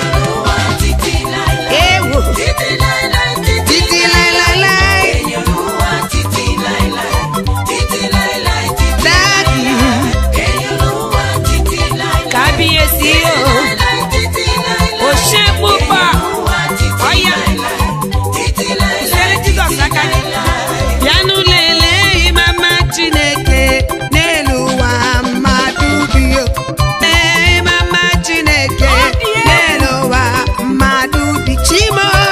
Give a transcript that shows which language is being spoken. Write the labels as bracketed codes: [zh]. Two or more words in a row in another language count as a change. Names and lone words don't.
[yo] Olúwa títí láéláé. Ẹ wò. Títí láéláé, títí Títí láéláé. láéláé. Ẹ̀yin Olúwa títí láéláé. Daddy. Kábíyèsí o. O ṣé púpọ̀. Ọya. [ig] Sere Jizọs aka gị. Bịanụ lelee ịma mma Chineke n'elu ụwa mmadụ bi o. Ee, ịma mma Chineke Ọ dị egwu. n'elu ụwa mmadụ bi. Chimo.